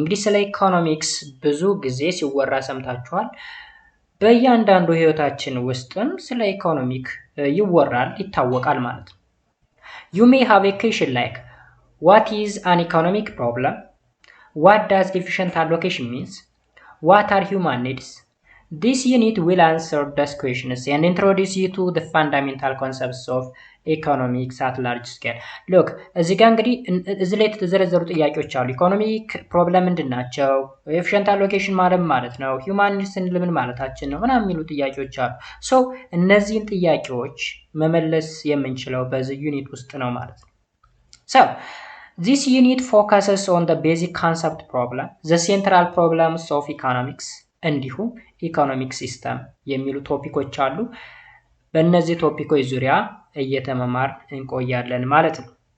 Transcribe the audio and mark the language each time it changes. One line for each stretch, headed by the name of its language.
Amharic: እንግዲህ ስለ ኢኮኖሚክስ ብዙ ጊዜ ሲወራ ሰምታችኋል። በእያንዳንዱ ህይወታችን ውስጥም ስለ ኢኮኖሚክ ይወራል፣ ይታወቃል ማለት ነው።
English: You may have a question like, what is an economic problem? What does efficient allocation means? What are human needs? This unit will answer these questions and introduce you to the fundamental concepts of economics at large scale.
Amharic: Look, እዚህ ጋር እንግዲህ እዚህ ላይ የተዘረዘሩ ጥያቄዎች አሉ። ኢኮኖሚክ ፕሮብለም ምንድናቸው? ኤፊሽንት አሎኬሽን ማለት ነው። ሂውማን ኒድስ ስንል ምን ማለታችን ነው? ምናምን የሚሉ ጥያቄዎች አሉ። ሶ እነዚህን ጥያቄዎች መመለስ የምንችለው በዚህ ዩኒት ውስጥ ነው ማለት ነው።
English: So this unit focuses on the basic concept problem, the central problems of economics,
Amharic: እንዲሁም ኢኮኖሚክ ሲስተም የሚሉ ቶፒኮች አሉ። በእነዚህ ቶፒኮች ዙሪያ እየተመማር እንቆያለን ማለት ነው።